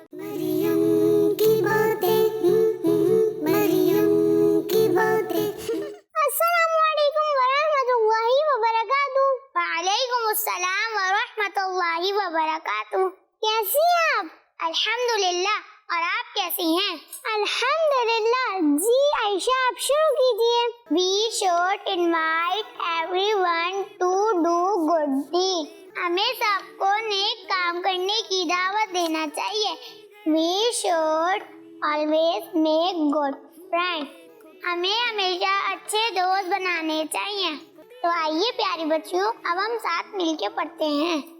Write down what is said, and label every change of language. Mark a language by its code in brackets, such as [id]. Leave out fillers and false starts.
[hi] मरियम की बातें, मरियम की बातें। अस्सलामुअलैकुम वरहमतुल्लाहि वबरकातुहू। वालेकुम अस्सलाम वरहमतुल्लाहि वबरकातुहू। कैसी हैं आप? अल्हम्दुलिल्लाह, और आप कैसी हैं? अल्हम्दुलिल्लाह। जी आयशा, आप शुरू कीजिए। [en] We should invite everyone to do good deed. [hi] हमें सबको नेक काम करने की दावत देना चाहिए। [en] We should always make good friends. [hi] हमें हमेशा अच्छे दोस्त बनाने चाहिए। तो आइए प्यारे बच्चों, अब हम साथ मिलके पढ़ते हैं।